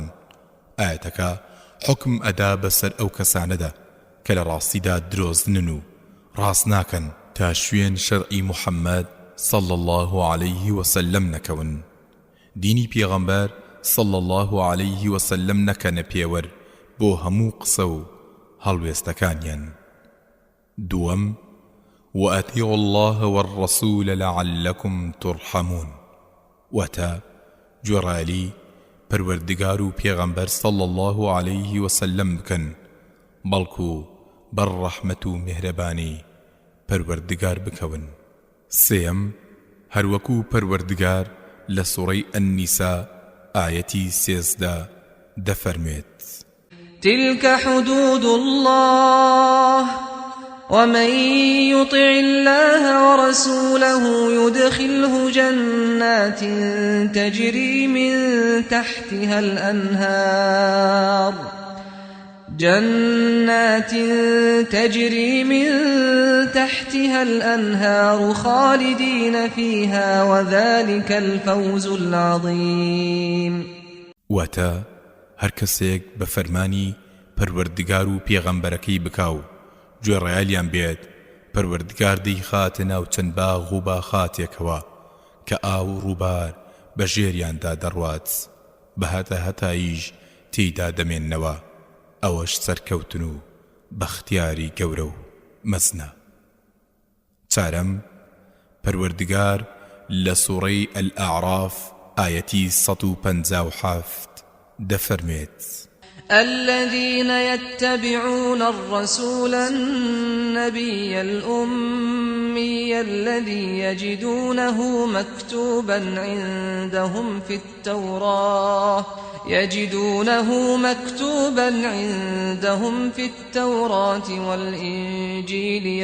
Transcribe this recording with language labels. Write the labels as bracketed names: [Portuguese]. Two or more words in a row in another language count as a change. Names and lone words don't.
[Central Kurdish] ئاەتەکە حکم ئەدا بەسەر ئەو کەسانەدا کە لە ڕاستیدا درۆزنن و ڕاست ناکەن تا شوێن شەرعی محەممەد [Arabic] صلی الله عليه وسلم [Central Kurdish] نەکەون. دینی پێغەمبەر [Arabic] صلی الله عليه وسلم [Central Kurdish] نەکەنە پێوەر بۆ هەموو قسە و هەڵوێستەکانیان. دووەم [Arabic] وأطيعوا الله والرسول لعلكم ترحمون، [Central Kurdish] وتا جورالی پەروەردگار و پێغەمبەر [Arabic] صلی الله عليه وسلم [Central Kurdish] بکەن، بەڵکو بەر ڕەحمەت و میهرەبانی پەروەردگار بکەون. سێم هەروەکو پەروەردگار لە سوڕەی ئەننیسا ئاەتی 13 دەفەرمێت: [Arabic] تلك حدود الله ومن يطع الله ورسوله يدخله جنات تجري من تحتها الأنهار خالدين فيها وذلك الفوز العظيم. [Central Kurdish] واتا هەر کەسێک بە فەرمانی پەروەردگار و پێغەمبەرەکەی بکاو گوێڕایەلیان بێت، پەروەردگار دەیخاتە ناو چەند باغ و باخاتێکەوە کە ئاو و ڕووبار بە ژێریاندا دەڕوات، بە هەتاییش تێیدا دەمێننەوە. ئەوەش سەرکەوتن و بەختیاری گەورە و مەزنە. چارەم پەروەردگار لە سوڕەی ئەلئەعراف ئاەتی 157 دەفەرمێت: [Arabic] الذين يتبعون الرسول النبي الأمي الأمي الذي يجدونه مكتوبا عندهم في التوراة والإنجيل